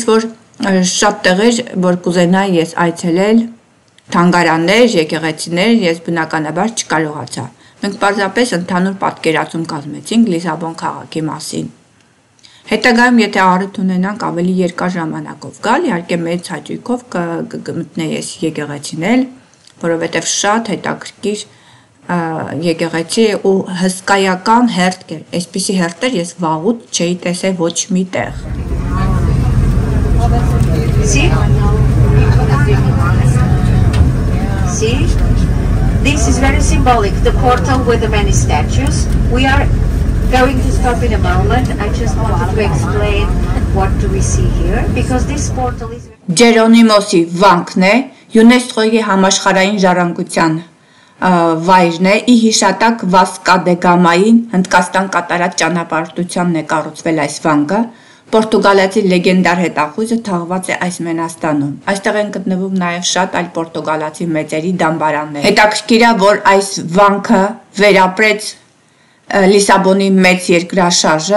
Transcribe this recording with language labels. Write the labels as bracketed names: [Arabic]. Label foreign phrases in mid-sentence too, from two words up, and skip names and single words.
[Armenian] որ շատ տեղեր, որ կուզենայի ես այցելել, թանգարաններ, եկեղեցիներ, ես բնականաբար չկարողացա։ Մենք պարզապես ընդհանուր պատկերացում կազմեցինք Լիսաբոն քաղաքի մասին։ Հետագայում եթե առիթ ունենանք ավելի երկար ժամանակով գալ, իհարկե մեծ հաճույքով կմտնեի ես եկեղեցինել, որովհետև շատ հետաքրքիր եկեղեցի ու հսկայական հերթ էր, այսպիսի հերթեր ես վաղուց չէի տեսել ոչ մի տեղ։ [English] See? This is very symbolic, the portal with the many statues. We are going to stop in a moment. I just wanted to explain what do we see here, because this portal is... [Armenian] Ջերոնիմոսի վանքն է, ՅՈՒՆԵՍԿՕ-ի համաշխարհային ժառանգության վայրն է, ի հիշատակ Վասկո դե Գամային Հնդկաստան կատարած ճանապարհորդությանն է կառուցվել այս վանքը, Պորտուգալացի լեգենդար հետախույզը թաղված է այս մենաստանում։ Այստեղ են գտնվում նաև շատ այլ պորտուգալացի մեծերի դամբարաններ։ Հետաքրքիր է, որ այս վանքը վերապրեց Լիսաբոնի մեծ երկրաշարժը,